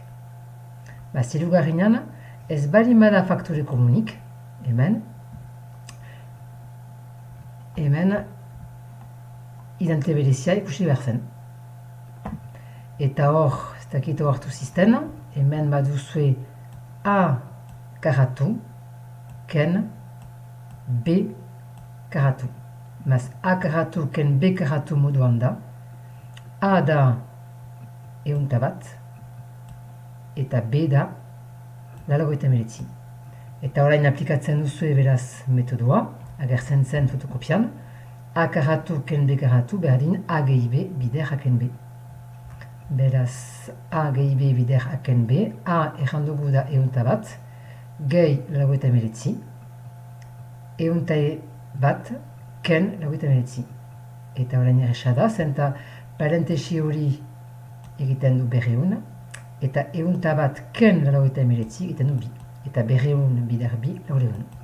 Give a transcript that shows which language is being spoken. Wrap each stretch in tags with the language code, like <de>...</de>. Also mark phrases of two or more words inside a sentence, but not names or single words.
<eu>Zirugarrenean, ez baldin bada faktore komunik, hemen identitate berezia ikusi behar zen. Eta hor, ez dakit hartu zizten, hemen baduzue A karatu, ken B karatu. A karatu ken B karatu moduan da. A da ehunta bat, eta B da laurogeita hemeretzi. Eta orain aplikatzen duzue beraz metodoa, agertzen zen fotokopian, A karatu ken B karatu berdin A gehi B bider A ken B. Beraz, A gehi B bider A ken B, A errandugu da ehunta bat, gehi laurogeita hemeretzi, ehunta bat, ken laurogeita hemeretzi. Eta orain erresa da, zenta parentesi hori egiten du berreun, eta ehunta bat ken laurogeita hemeretzi egiten du bi, eta berreun bider bi laureun.</eu>